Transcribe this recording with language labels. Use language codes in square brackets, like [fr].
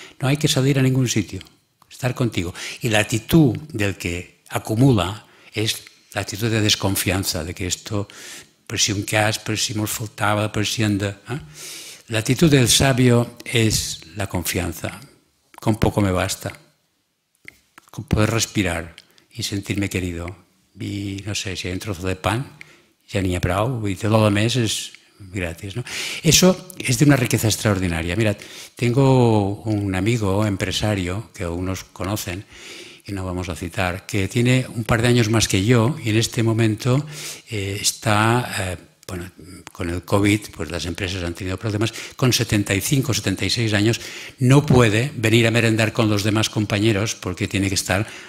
[es] No hay que salir a ningún sitio, estar contigo. Y la actitud del que acumula es la actitud de desconfianza, de que esto, [ca] per si un cas, [es] per si nos faltava, per si anda... La actitud del sabio es la confianza. Con poco me basta. Con poder respirar y sentirme querido. Y no sé, si hay un trozo de pan, [ca] ja n'hi ha prou. I tot el més és [es] gratis, ¿no? Eso es de una riqueza extraordinaria. Mirad, tengo un amigo empresario que algunos conocen, y no vamos a citar, que tiene un par de años más que yo y en este momento está, bueno, con el COVID, pues las empresas han tenido problemas, con 75, 76 años, no puede venir a merendar con los demás compañeros porque tiene que estar.